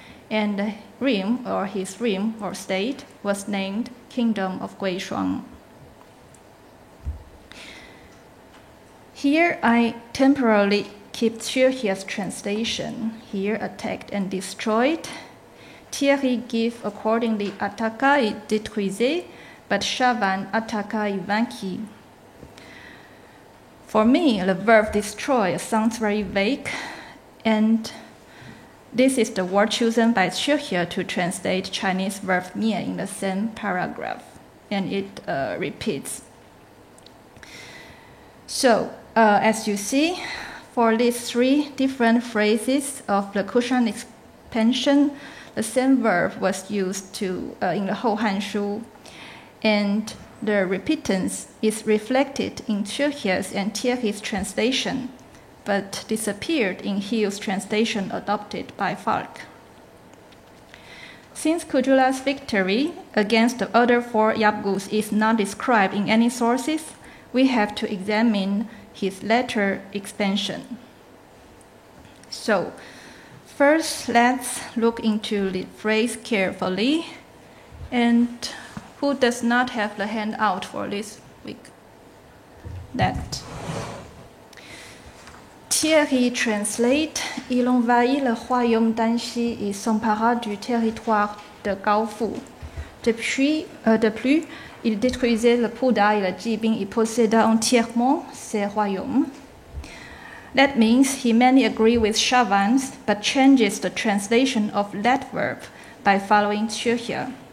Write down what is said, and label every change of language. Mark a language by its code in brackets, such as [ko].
[en] And the realm, or his realm or state, was named Kingdom of Guishuang. Here I temporarily keep Xiehe's translation. Here attacked and destroyed. [fr] Thierry [en] give accordingly [fr] attaqua et détruisait, [en] but [fr] Chavannes attaqua et vainquit. [en] For me, the verb destroy sounds very vague, and this is the word chosen by Xiehe to translate Chinese verb "灭" in the same paragraph, and it repeats. So, as you see, for these 3 different phrases of the Kushan expansion, the same verb was used in the Hou Hanshu, and the repentance is reflected in Xiehe's and Thierry's translation, but disappeared in Hill's translation adopted by Falk. Since Kujula's victory against the other 4 Yabgus is not described in any sources, we have to examine his later expansion. So, first let's look into the phrase carefully. And who does not have the handout for this week? That Thierry translate: [fr] Il envahit le royaume d'Anxi et s'empara du territoire de Gaofu. De plus, il détruisait le Puda et le Jibing et posséda entièrement ces royaumes. [en] That means he may agree with Chavannes, but changes the translation of that verb by following Xiehe.